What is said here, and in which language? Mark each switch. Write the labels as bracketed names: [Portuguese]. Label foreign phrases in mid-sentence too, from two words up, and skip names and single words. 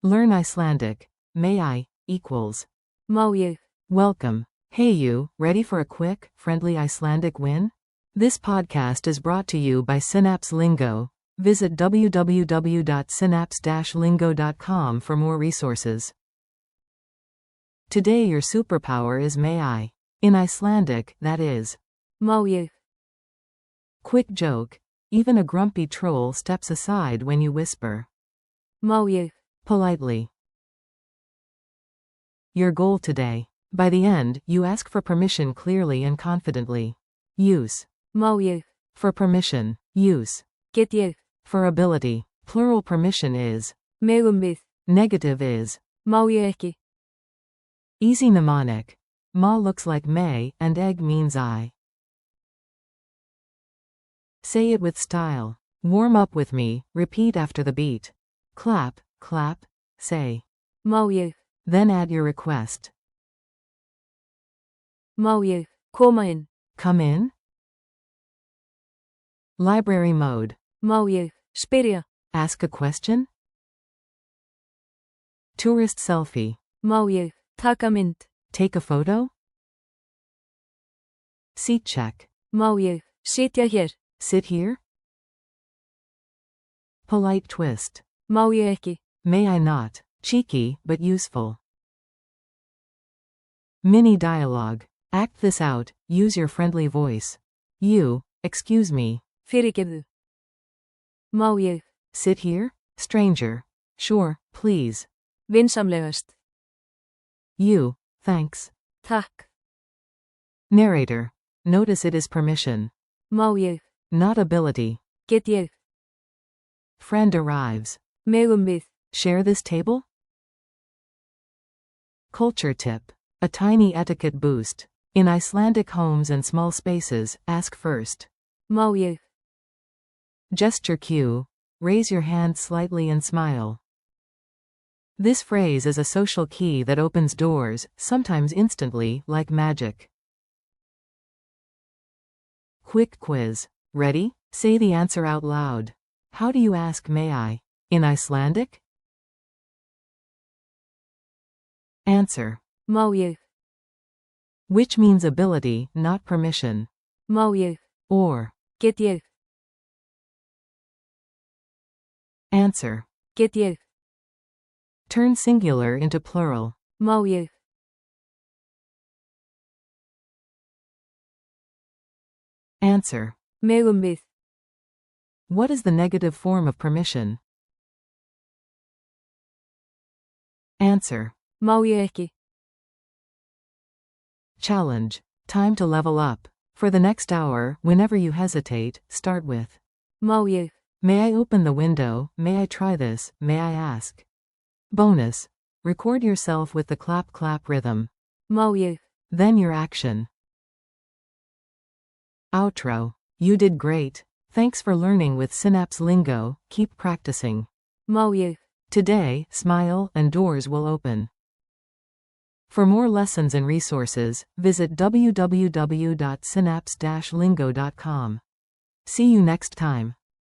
[English] Learn Icelandic. May I equals. [Icelandic] Má ég. [English] Welcome. Hey you, ready for a quick, friendly Icelandic win? This podcast is brought to you by Synapse Lingo. Visit www.synapse-lingo.com for more resources. Today your superpower is may I. In Icelandic, that is. [Icelandic] Má ég. [English] Quick joke. Even a grumpy troll steps aside when you whisper. [Icelandic] Má ég. [English] Politely. Your goal today. By the end, you ask for permission clearly and confidently. Use. [Icelandic] Má ég. [English] For permission. Use. [Icelandic] Get ég. [English] For ability. Plural permission is. [Icelandic] Megum við. [English] Negative is. [Icelandic] Má ég ekki. [English] Easy mnemonic. Ma looks like may, and egg means I. Say it with style. Warm up with me, repeat after the beat. Clap, clap, say. [Icelandic] Má ég. [English] Then add your request. [Icelandic] Má ég. Koma inn. [English] Come in. Library mode. [Icelandic] Má ég. Spyrja. [English] Ask a question. Tourist selfie. [Icelandic] Má ég. Taka mynd. [English] Take a photo. Seat check. [Icelandic] Má ég. Sitja hér. [English] Sit here. Polite twist. [Icelandic] Má ég ekki. [English] May I not. Cheeky, but useful. Mini dialogue. Act this out, use your friendly voice. You, excuse me. [Icelandic] Fyrirgefðu. Má ég. [English] Sit here? Stranger. Sure, please. [Icelandic] Vinsamlegast. [English] You, thanks. [Icelandic] Takk. [English] Narrator. Notice it is permission. [Icelandic] Má ég. [English] Not ability. [Icelandic] Get ég. [English] Friend arrives. [Icelandic] Megum við. [English] Share this table? Culture tip. A tiny etiquette boost. In Icelandic homes and small spaces, ask first. [Icelandic] Má ég. [English] Gesture cue. Raise your hand slightly and smile. This phrase is a social key that opens doors, sometimes instantly, like magic. Quick quiz. Ready? Say the answer out loud. How do you ask may I? In Icelandic? Answer. [Icelandic] Má ég. [English] Which means ability, not permission. [Icelandic] Má ég. [English] Or. [Icelandic] Get ég. [English] Answer. [Icelandic] Get ég. [English] Turn singular into plural. [Icelandic] Má ég. [English] Answer. [Icelandic] Megum við. [English] What is the negative form of permission? Answer. [Icelandic] Má ég ekki. [English] Challenge. Time to level up. For the next hour, whenever you hesitate, start with. [Icelandic] Má ég. [English] May I open the window? May I try this? May I ask? Bonus. Record yourself with the clap-clap rhythm. [Icelandic] Má ég. [English] Then your action. Outro. You did great. Thanks for learning with Synapse Lingo. Keep practicing. [Icelandic] Má ég. [English] Today, smile and doors will open. For more lessons and resources, visit www.synapse-lingo.com. See you next time.